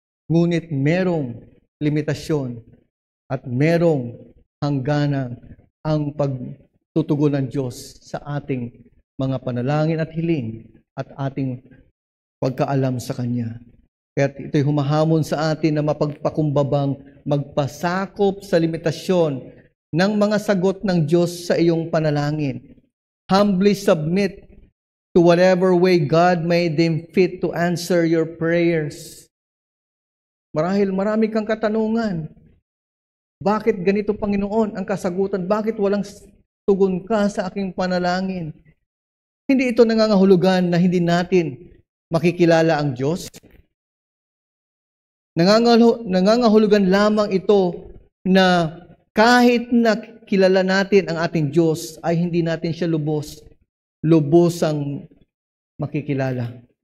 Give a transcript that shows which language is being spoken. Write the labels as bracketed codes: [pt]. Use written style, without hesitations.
[tl] Ngunit merong limitasyon at merong hangganan ang pagtutugon ng Diyos sa ating mga panalangin at hiling at ating pagkaalam sa Kanya. Kaya ito'y humahamon sa atin na mapagpakumbabang magpasakop sa limitasyon ng mga sagot ng Diyos sa iyong panalangin. [en] Humbly submit to whatever way God may deem fit to answer your prayers. [tl] Marahil marami kang katanungan. Bakit ganito, Panginoon, ang kasagutan? Bakit walang tugon ka sa aking panalangin? Hindi ito nangangahulugan na hindi natin makikilala ang Diyos. Nangangahulugan lamang ito na kahit na kilala natin ang ating Diyos, ay hindi natin siya lubosang makikilala.